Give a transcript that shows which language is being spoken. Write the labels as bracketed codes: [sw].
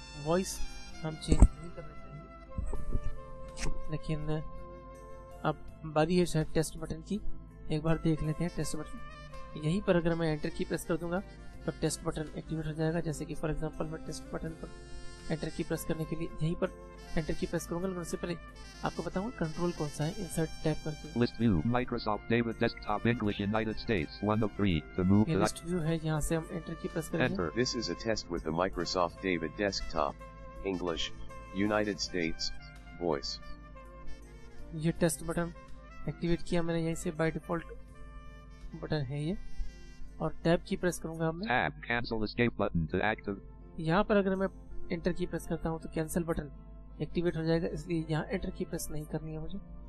[hi] Voice हम change नहीं करना चाहिए, लेकिन अब बारी है शायद टेस्ट बटन की। एक बार देख लेते हैं टेस्ट बटन। यहीं पर अगर मैं एंटर की प्रेस कर दूंगा तो टेस्ट बटन एक्टिवेट हो जाएगा। जैसे कि फॉर एग्जांपल मैं टेस्ट बटन पर एंटर की प्रेस करने के लिए यहीं पर एंटर की प्रेस करूंगा, लेकिन उससे पहले आपको बताऊंगा कंट्रोल कौन सा है। इंसर्ट टैब करके [en] List view, Microsoft David Desktop English United States, 1 of 3, to move [hi] ये the... लिस्ट व्यू है, यहाँ से हम एंटर की प्रेस करेंगे। [en] Enter. This is a test with the Microsoft David Desktop, English, United States, voice. [hi] ये test button activate किया मैंने, यहीं से बाय डिफॉल्ट बटन है ये। और टैब की प्रेस करूंगा अब मैं। [en] Tab, cancel escape button to active... [hi] यहाँ पर अगर मैं एंटर की प्रेस करता हूँ तो कैंसिल बटन एक्टिवेट हो जाएगा, इसलिए यहाँ एंटर की प्रेस नहीं करनी है मुझे।